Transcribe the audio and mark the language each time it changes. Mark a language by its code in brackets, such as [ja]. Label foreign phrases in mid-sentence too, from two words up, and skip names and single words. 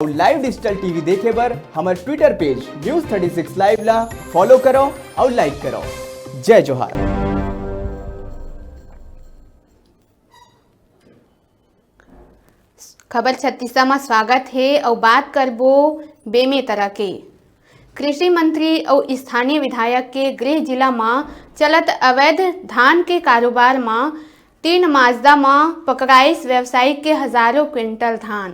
[hne] लाइव डिजिटल टीवी देखे बर हमारे ट्विटर पेज News36 लाइव ला फॉलो करो और लाइक करो। जय जोहार। खबर 36 में स्वागत है और बात करबो बेमे तरह के कृषि मंत्री और स्थानीय विधायक के गृह जिला में चलत अवैध धान के कारोबार में 3 माजदा में पकड़ाइस व्यवसायिक के हजारों क्विंटल धान।